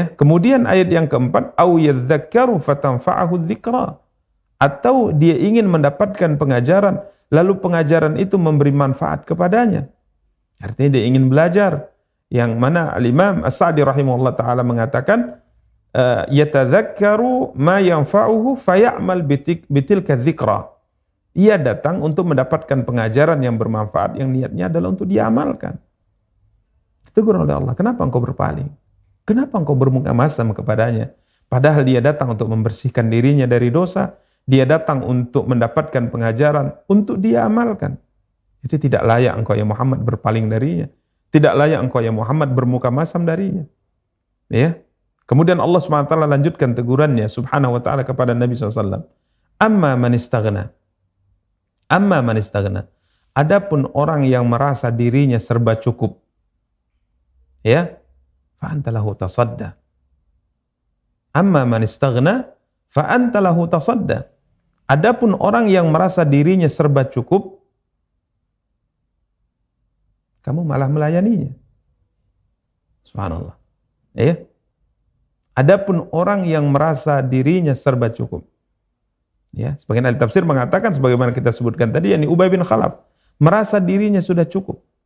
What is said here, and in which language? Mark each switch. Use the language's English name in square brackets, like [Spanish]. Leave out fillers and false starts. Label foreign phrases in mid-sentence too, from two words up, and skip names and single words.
[Indonesian] Kemudian ayat yang keempat, [Arabic] أو يذكر فتنفعه الذكرى. [Indonesian] Atau dia ingin mendapatkan pengajaran, lalu pengajaran itu memberi manfaat kepadanya. Artinya dia ingin belajar. Yang mana Al-Imam As-Sa'di [Arabic] رحمه الله تعالى [Indonesian] mengatakan, [Arabic] يتذكر ما ينفعه فيعمل بتلك الذكرى. [Indonesian] Ia datang untuk mendapatkan pengajaran yang bermanfaat, yang niatnya adalah untuk diamalkan. Ditegur oleh Allah, kenapa engkau berpaling? Kenapa engkau bermuka masam kepadanya? Padahal dia datang untuk membersihkan dirinya dari dosa, dia datang untuk mendapatkan pengajaran, untuk dia amalkan. Itu tidak layak engkau ya Muhammad berpaling darinya. Tidak layak engkau ya Muhammad bermuka masam darinya. Ya. Kemudian Allah SWT lanjutkan tegurannya [Arabic] سبحانه وتعالى [Indonesian] kepada Nabi SAW. [Arabic] أما من استغنى. أما من استغنى. [Indonesian] Adapun orang yang merasa dirinya serba cukup. [Arabic] Ya. فأنت له تصدى. أما من استغنى فأنت له تصدى. [Indonesian] Adapun orang yang merasa dirinya serba cukup, kamu malah melayaninya. Subhanallah. Ya. Adapun orang yang merasa dirinya serba cukup. Ya, sebagian ahli tafsir mengatakan sebagaimana kita sebutkan tadi, yakni Ubay bin Khalaf, merasa dirinya sudah cukup.